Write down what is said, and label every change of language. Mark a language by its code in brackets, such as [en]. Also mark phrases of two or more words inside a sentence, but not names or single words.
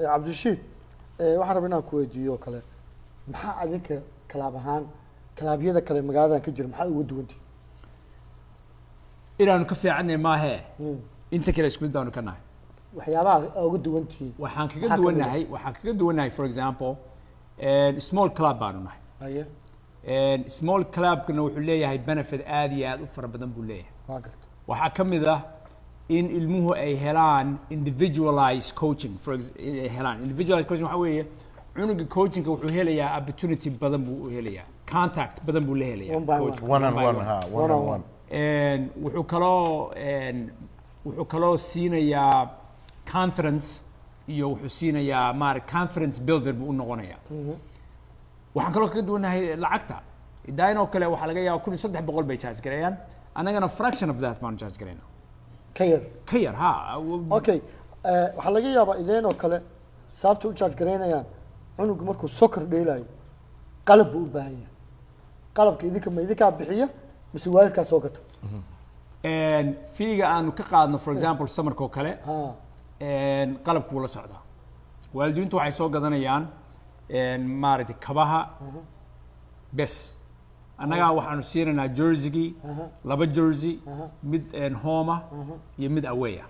[so] cabdishiid waxaan rabaa inaan ku weydiiyo kale maxaa adinka kalaab ahaan kalaabyada kale magaaladan ka jira maxaa ugu duwantii inaanu ka fiicanay maahe inta kale isku mid baanu ka nahay waxyaabaha ugu duwantii waxaan kaga duwanahay [en] for example small club [so] baanu nahay small clubkana wuxuu leeyahay benefit aad iyo aad u fara badan buu leeyahay waxaa ka mid ah in ilmuhu ay helaan [en] individualized coaching individualized coaching [so] waxa weeye cunuga coachingka wuxuu helayaa opportunity badan buu helayaa contact badan buu la helayaa [en] one on one [so] wuxuu kaloo siinayaa confidence iyo wuxuu siinayaa [en] confidence builder [so] buu u noqonayaa waxaan kaloo kaga duwanahay lacagta idayn oo kale waxaa laga yaabaa 1300 bay charge gareeyaan annagana [en] fraction of that [so] baan charge gareynaa ka yar ha okay waxaa laga yaabaa idayn oo kale sababta u charge gareynayaan cunugu markuu soccer dheelayo qalab buu u baahan yahay qalabka idinkaa bixiya mise waalidkaa soo gato fiiga aanu ka qaadno [en] for example [so] samarka oo kale qalabku wuu la socdaa waalidiintu waxay soo gadanayaan maaragtay kabaha bes annagaa waxaanu siinaynaa jersey-gii 2 jersey mid home iyo mid away ah